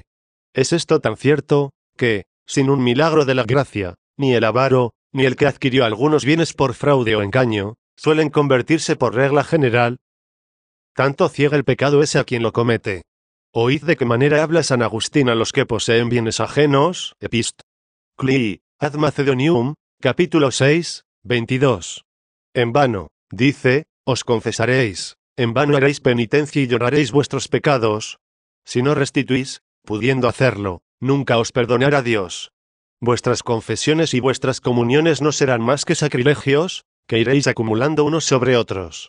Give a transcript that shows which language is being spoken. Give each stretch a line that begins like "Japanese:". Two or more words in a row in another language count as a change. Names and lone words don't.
Spanish: Es esto tan cierto, que, sin un milagro de la gracia, ni el avaro, ni el que adquirió algunos bienes por fraude o engaño, suelen convertirse por regla general. Tanto ciega el pecado ese a quien lo comete. Oíd de qué manera habla San Agustín a los que poseen bienes ajenos.
Latin: Epist. Cli. Ad Macedonium,
Spanish: capítulo 6, 22. En vano, dice, os confesaréis, en vano haréis penitencia y lloraréis vuestros pecados. Si no restituís, pudiendo hacerlo, nunca os perdonará Dios. Vuestras confesiones y vuestras comuniones no serán más que sacrilegios, que iréis acumulando unos sobre otros.